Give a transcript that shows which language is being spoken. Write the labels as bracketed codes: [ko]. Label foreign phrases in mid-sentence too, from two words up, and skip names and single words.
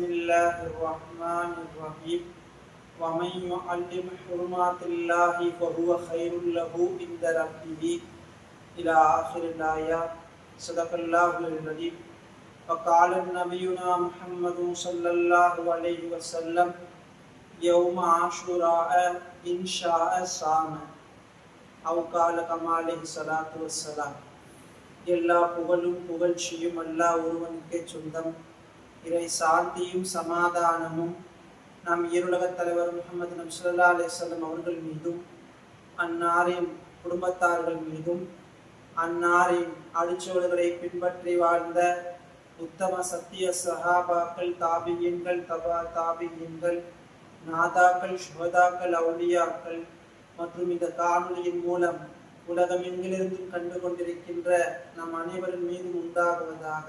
[ar] الله الرحمن الرحيم ومن يعلم حرمات الله فهو خير له عند ربه إلى آخر الآيات صدق الله العظيم وقال نبينا محمد صلى الله عليه وسلم يوم عاشوراء إن شاء صام أو قال كما عليه الصلاة والسلام [ta] எல்லா புகழும் புகழ்ச்சியும் அல்லாஹ் ஒருவனுக்கே சொந்தம். இறை சாந்தியும் சமாதானமும் நம் இருலகத் தலைவர் முஹம்மது நபி [ar] صلى الله عليه وسلم [ta] அவர்கள் மீதும் அன்னாரின் குடும்பத்தார்கள் மீதும் அன்னாரின் அடிச்சுவடுகளை பின்பற்றி வாழ்ந்த உத்தம சத்திய சஹாபாக்கள், தாபியீன்கள், தபா தாபியீன்கள், நாதாக்கள், ஷுஹதாக்கள், அவுலியாக்கள் மற்றும் இந்த காணொலியின் மூலம் உலகம் எங்கிலிருந்தும் கண்டு கொண்டிருக்கின்ற நம் அனைவரின் மீதும் உண்டாகுவதாக.